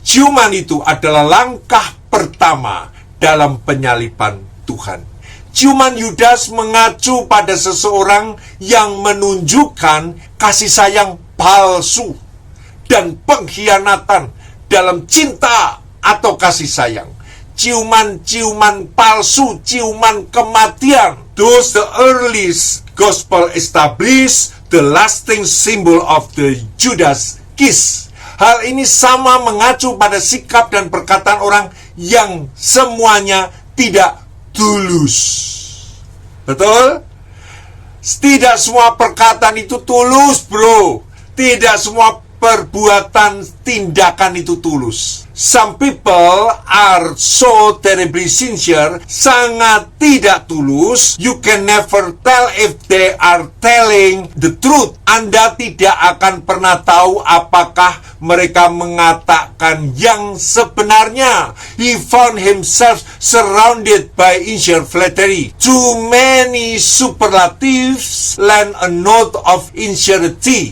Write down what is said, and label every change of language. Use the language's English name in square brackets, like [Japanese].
[Indonesian] Ciuman itu adalah langkah pertama dalam penyaliban Tuhan. Ciuman Yudas mengacu pada seseorang yang menunjukkan kasih sayang palsu dan pengkhianatan dalam cinta atau kasih sayang. Ciuman-ciuman palsu, ciuman kematian. [English] Those the earliest gospel established the lasting symbol of the Judas kiss. [Indonesian] Hal ini sama mengacu pada sikap dan perkataan orang yang semuanya tidak tulus. Betul? Tidak semua perkataan itu tulus, bro. Tidak semua perbuatan, tindakan itu tulus. [English] Some people are so terribly sincere, [Indonesian] sangat tidak tulus. [English] You can never tell if they are telling the truth. [Indonesian] Anda tidak akan pernah tahu apakah mereka mengatakan yang sebenarnya. [English] He found himself surrounded by insincere flattery. Too many superlatives lend a note of insincerity.